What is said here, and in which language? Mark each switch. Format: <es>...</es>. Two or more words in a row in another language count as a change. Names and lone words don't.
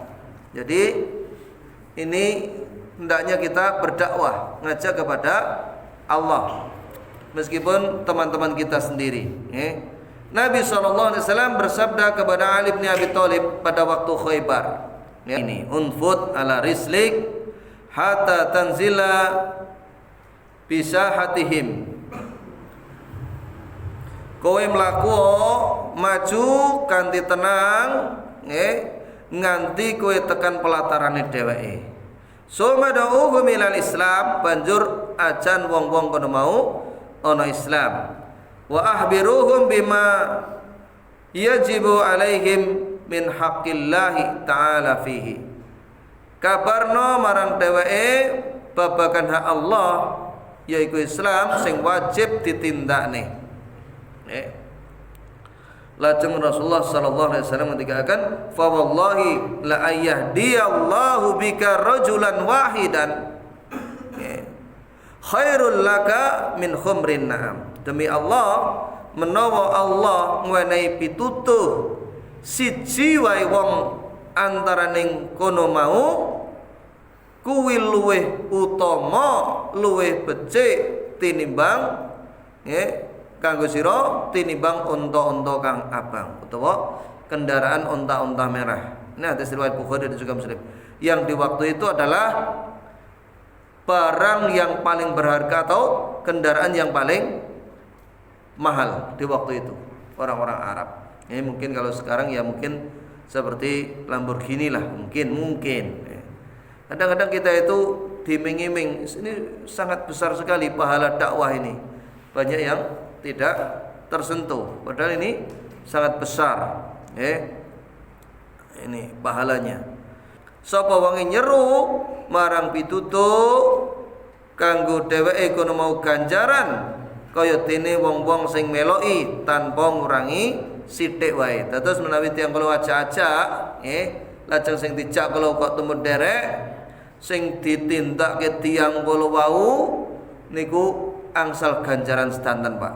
<id>Jadi ini hendaknya kita berdakwah, ngajak kepada Allah meskipun teman-teman kita sendiri. Nabi SAW bersabda kepada Ali bin Abi Thalib pada waktu Khaybar, ini</id> <ar>انفذ على رسلك حتى تنزل بساحتهم.</ar> <jv>Kowe mlaku maju kanthi tenang, nganti kowe tekan pelatarane dheweke.</jv> <ar>ثم ادعهم إلى الإسلام,</ar> <jv>banjur ajan wong-wong kono mau ana Islam.</jv> <ar>وأخبرهم بما يجب عليهم من حق الله تعالى فيه.</ar> <jv>Kabarno marang dheweke babagan hak Allah yaiku Islam sing wajib ditindakne.</jv> <ar>Lajeng رسول الله صلى الله عليه وسلم mengatakan, "فوالله لأن يهدي الله بك رجلا واحدا خير لك من حمر النعم."</ar> <jv>Demi Allah, menawa Allah ngwenehi pitutuh siji wae wong antaraning kono mau kuwi luweh utama, luweh becik tinimbang kanggo sira tinimbang unta-unta kang abang utawa kendaraan unta-unta merah.</jv> <id>Ini hadis riwayat Bukhari dan juga Muslim. Yang di waktu itu adalah barang yang paling berharga atau kendaraan yang paling mahal di waktu itu orang-orang Arab. Ini mungkin kalau sekarang ya mungkin seperti Lamborghini lah, mungkin. Kadang-kadang kita itu diiming-iming, ini sangat besar sekali pahala dakwah ini. Banyak yang tidak tersentuh, padahal ini sangat besar. Ini pahalanya.</id> <jv>Sapa wong nyeru marang pitutuk kanggo dheweke kono mau ganjaran kaya dene wong-wong sing meloki tanpa ngurangi sithik wae. Dados menawi tiyang kula ajak-ajak lajeng sing dijak kula kok tumut derek sing ditindakke tiyang kula wau niku angsal ganjaran sedanten Pak.</jv>